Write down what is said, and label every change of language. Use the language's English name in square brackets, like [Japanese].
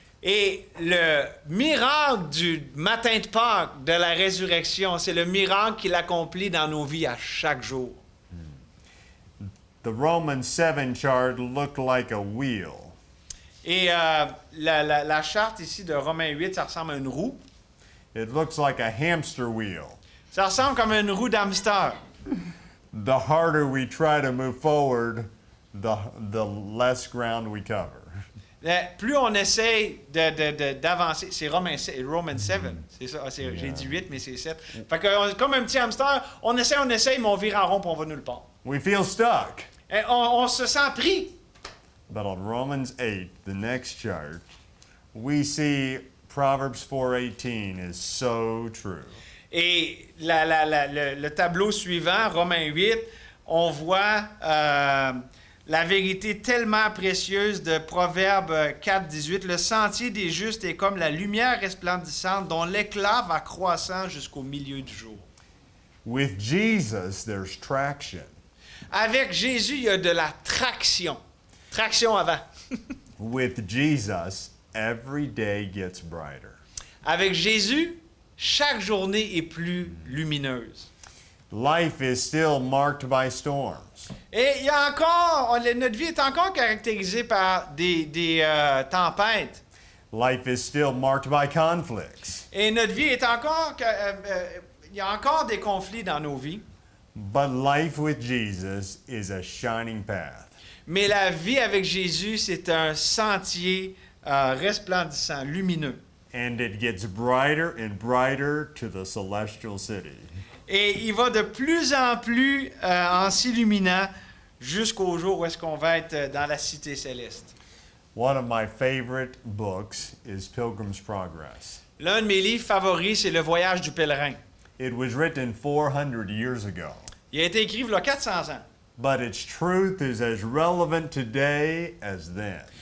[French] Et le miracle du matin de Pâques, de la résurrection, c'est le miracle qu'il accomplit dans nos vies à chaque jour. [English] The Romans 7 chart looked like a wheel. [French] Et la charte ici de Romains 8, ça ressemble à une roue. [English] It looks like a hamster wheel. [French] Ça ressemble comme une roue d'hamster. [English] The harder we try to move forward, the less ground we cover. [French] Plus on essaye d'avancer, c'est Romains 7, c'est ça, j'ai dit 8, mais c'est 7. Fait que, comme un petit hamster, on essaye, mais on vire en rond, puis on va nulle part. [English] We feel stuck. [French] Et on se sent pris. [English] But on Romans 8, the next chart, we see Proverbs 4:18 is so true. [French] Et le tableau suivant, Romains 8, on voit la vérité tellement précieuse de Proverbe 4, 18. Le sentier des justes est comme la lumière resplendissante dont l'éclat va croissant jusqu'au milieu du jour. [English] With Jesus, there's traction. [French] Avec Jésus, il y a de la traction. Traction avant. [English] With Jesus, every day gets brighter. [French] Avec Jésus, chaque journée est plus lumineuse. [English] Life is still marked by storms. [French] Et il y a encore, notre vie est encore caractérisée par des tempêtes. [English] Life is still marked by conflicts. [French] Et notre vie est encore, il y a encore des conflits dans nos vies. [English] But life with Jesus is a shining path. [French] Mais la vie avec Jésus, c'est un sentier resplendissant, lumineux. [English] And it gets brighter and brighter to the celestial city. [French] Et il va de plus en plus en s'illuminant jusqu'au jour où est-ce qu'on va être dans la cité céleste. [English] One of my favorite books is Pilgrim's Progress. [French] L'un de mes livres favoris, c'est Le Voyage du pèlerin. [English] It was written 400 years ago, [French] Il a été écrit il y a 400 ans. [English] but its truth is as relevant today as then.